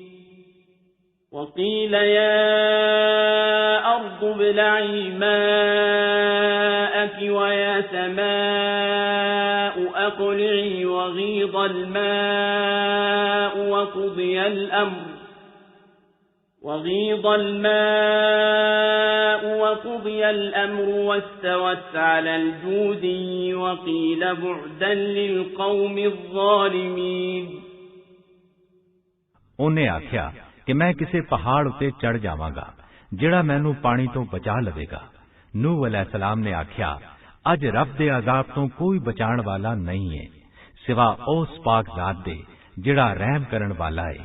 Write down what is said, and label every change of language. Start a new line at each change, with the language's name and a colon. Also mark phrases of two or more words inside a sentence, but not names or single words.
Arabic: وقيل يا أرض ابلعي ماءك ويا سماء أقلعي وغيض الماء وقضي الأمر واستوت على الجودي وقيل بعدا للقوم الظالمين
Punjabi: ਉਹਨੇ ਆਖਿਆ ਕਿ ਮੈਂ ਕਿਸੇ ਪਹਾੜ ਉੱਤੇ ਚੜ ਜਾਵਾਂਗਾ ਜਿਹੜਾ ਮੈਨੂੰ ਪਾਣੀ ਤੋਂ ਬਚਾ ਲਵੇਗਾ। ਨੂਹ ਅਲੈਹਿਸਲਾਮ ਨੇ ਆਖਿਆ, ਅੱਜ ਰੱਬ ਦੇ ਅਜ਼ਾਬ ਤੋਂ ਕੋਈ ਬਚਾਉਣ ਵਾਲਾ ਨਹੀਂ ਹੈ ਸਿਵਾ ਉਸ ਪਾਕ ਜ਼ਾਤ ਦੇ ਜਿਹੜਾ ਰਹਿਮ ਕਰਨ ਵਾਲਾ ਹੈ।